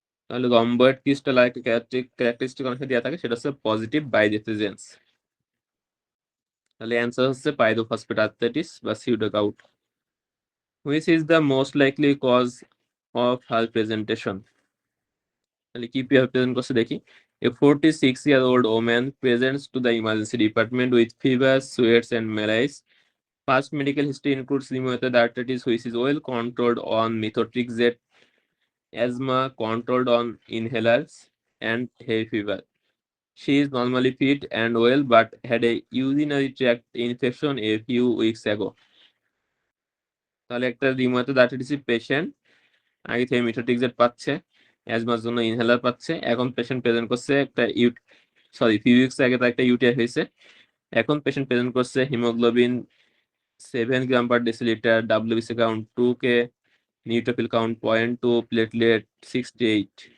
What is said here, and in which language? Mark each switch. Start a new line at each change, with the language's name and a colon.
Bangla: তাহলে রহম্বয়েড ক্রিস্টাল আর একটা ক্যারেক্টারিস্টিক অংশ দেওয়া থাকে, সেটা হচ্ছে পজিটিভ বাইরেফ্রিজেন্স। তাহলে অ্যান্সার হচ্ছে পাইরোফসফেট আর্থ্রাইটিস বা pseudo gout.
English: Which is the most likely cause of her presentation?
Bangla: তাহলে কি প্রেজেন্ট করছে দেখি।
English: A 46-year-old woman presents to the emergency department with fever, sweats, and malaise. Past medical history includes rheumatoid arthritis, which is well controlled on methotrexate, asthma controlled on inhalers, and hay fever. She is normally fit and well, but had a urinary tract infection a few weeks ago.
Bangla: তাহলে একটা rheumatoid arthritis patient আগে থেকে মিথোট্রিক্সেট পাচ্ছে, অ্যাজমার জন্য inhaler পাচ্ছে। এখন patient present করছে একটা ফিউ উইকস আগে তার একটা ইউটিআই হয়েছে। এখন পেশেন্ট প্রেজেন্ট করছে haemoglobin 7 গ্রাম/ডেসিলিটার, WBC count 2K, neutrophil count 0.2, platelet 68।